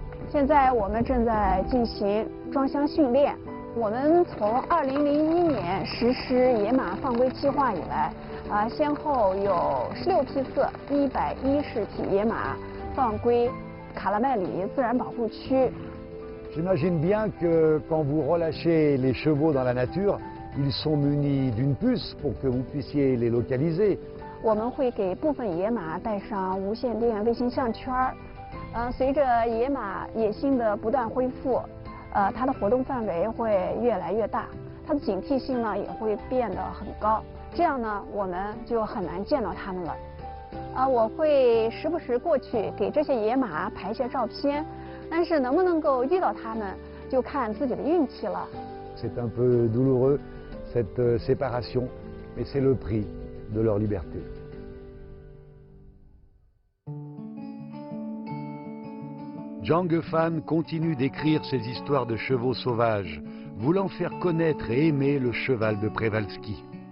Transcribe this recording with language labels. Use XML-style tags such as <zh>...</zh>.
<zh>现在我们正在进行装箱训练。我们从2001年实施野马放归计划以来，先后有16批次110匹野马放归卡拉麦里自然保护区。</zh> <fr>J'imagine bien que quand vous relâchez les chevaux dans la nature, ils sont munis d'une puce pour que vous puissiez les localiser.</fr> <zh>我们会给部分野马带上无线电卫星项圈儿。随着野马野性的不断恢复，它的活动范围会越来越大，它的警惕性呢也会变得很高。这样呢，我们就很难见到它们了。我会时不时过去给这些野马拍一些照片，但是能不能够遇到它们，就看自己的运气了。</zh> <fr>C'est un peu douloureux cette séparation, mais c'est le prix de leur liberté. Zhang Hefan continue d'écrire ses histoires de chevaux sauvages, voulant faire connaître et aimer le cheval de Przewalski.</fr>